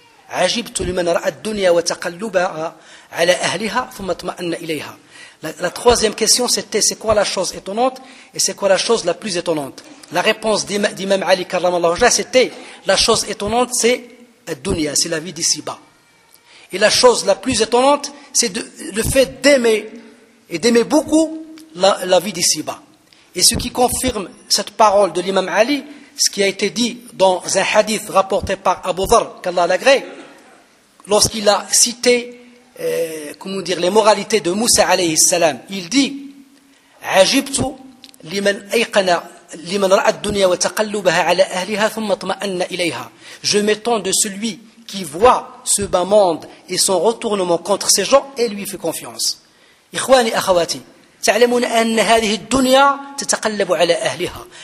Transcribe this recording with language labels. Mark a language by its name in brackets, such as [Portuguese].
[Arabic] عجبت لمن رأى الدنيا وتقلبها على أهلها ثم اطمأن إليها. [French] La troisième question c'était c'est quoi la chose étonnante et c'est quoi la chose la plus étonnante. La réponse d'Imam Ali karam Allah c'était la chose étonnante c'est الدنيا, c'est la vie d'ici-bas. Et la chose la plus étonnante, c'est le fait d'aimer, et d'aimer beaucoup, la vie d'ici-bas. Et ce qui confirme cette parole de l'imam Ali, ce qui a été dit dans un hadith rapporté par Abu Dharr, qu'Allah l'agrée, lorsqu'il a cité les moralités de Moussa alayhi salam, il dit « [Arabic] Ajibtu liman ayqana » لمن رأى الدنيا وتقلبها على أهلها ثم اطمأن إليها. [French] Je m'étonne de celui qui voit ce bas monde et son retournement contre ces gens et lui fait confiance. [Arabic] إخواني أخواتي، تعلمون أن هذه الدنيا تتقلب على أهلها.